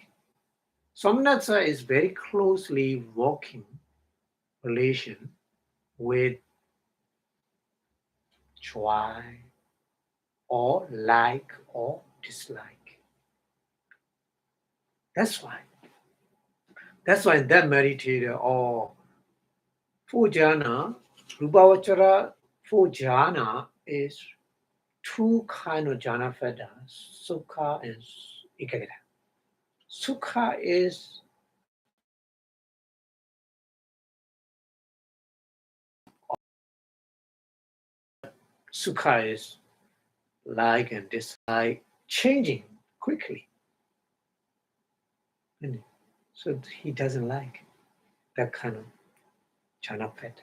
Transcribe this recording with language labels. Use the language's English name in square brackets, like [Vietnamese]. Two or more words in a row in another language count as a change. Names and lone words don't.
[English] Somanasa is very closely working relation with joy or like or dislike. That's why that meditator or four jhana, [Pali] Rupa vajra, [English] four jhana is two kind of jhana fetters, sukha and ekagata. Sukha is sukha is like and dislike changing quickly. So he doesn't like that kind of jhana fetter.